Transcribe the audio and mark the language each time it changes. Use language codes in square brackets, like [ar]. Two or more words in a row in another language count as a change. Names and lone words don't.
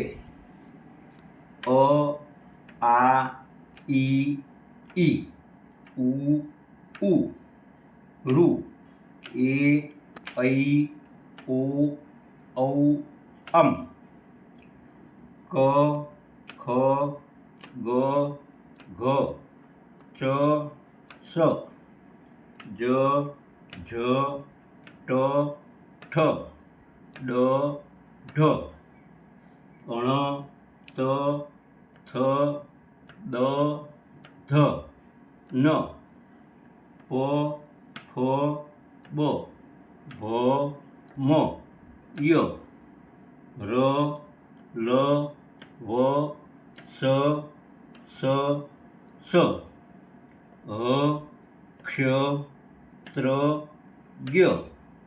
[hi] अ आ इ ई उ ऊ ऋ ए ऐ ओ औ अम क ख ग घ च स ज झ [gu] ट ठ ડ ઢ અણ ત થ દ ધ ન પ ફ બ ભ મ ય ર લ વ સ સ સ હ ક્ષ ત્ર જ્ઞ